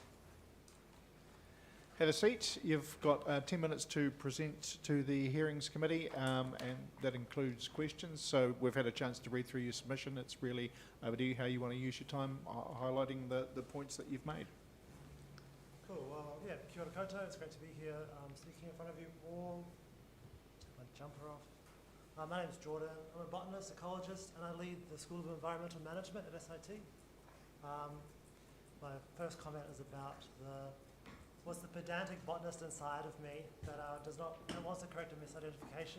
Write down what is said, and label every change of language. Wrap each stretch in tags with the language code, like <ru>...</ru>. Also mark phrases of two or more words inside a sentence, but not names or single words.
<en>Have a seat. You've got 10 minutes to present to the Hearings Committee, and that includes questions. So we've had a chance to read through your submission. It's really over to you how you want to use your time highlighting the points that you've made. Cool. Well, yeah,</en> <mi>kia ora koutou.</mi> <en>It's great to be here speaking in front of you all. Take my jumper off. My name's Jordan. I'm a botanist, ecologist, and I lead the School of Environmental Management at SIT. My first comment is about what's the pedantic botanist inside of me that wants to correct a misidentification.</en>